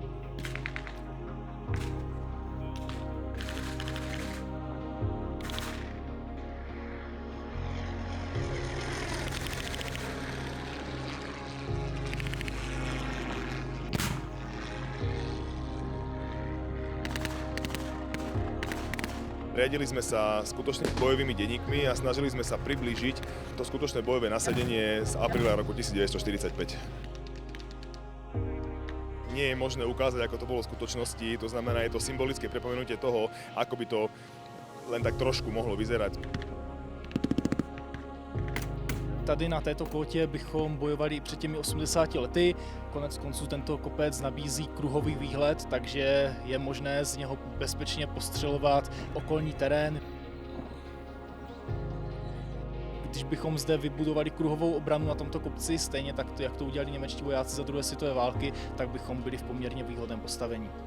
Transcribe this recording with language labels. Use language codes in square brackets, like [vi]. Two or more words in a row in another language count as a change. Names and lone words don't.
[sk] Riadili sme sa skutočnými bojovými denníkmi a snažili sme sa priblížiť to skutočné bojové nasadenie z apríla roku 1945. Nie je možné ukázať, ako to bolo v skutočnosti, to znamená, je to symbolické pripomenutie toho, ako by to len tak trošku mohlo vyzerať. [cs] Tady na této kótě bychom bojovali i před těmi 80 lety. Konec konců tento kopec nabízí kruhový výhled, takže je možné z něho bezpečně postřelovat okolní terén. Když bychom zde vybudovali kruhovou obranu na tomto kopci, stejně tak, jak to udělali němečtí vojáci za druhé světové války, tak bychom byli v poměrně výhodném postavení.